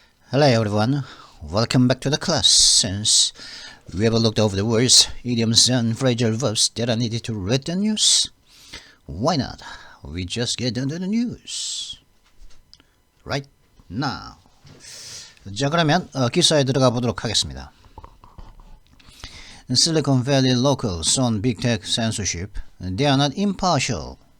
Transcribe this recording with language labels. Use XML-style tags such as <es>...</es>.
<en>Hello everyone, welcome back to the class. Since we have looked over the words, idioms and phrasal verbs that are needed to read the news, why not? We just get into the news right now.</en> <ko>자, 그러면 기사에 들어가 보도록 하겠습니다.</ko> <en>Silicon Valley locals on big tech censorship, they are not impartial.</en>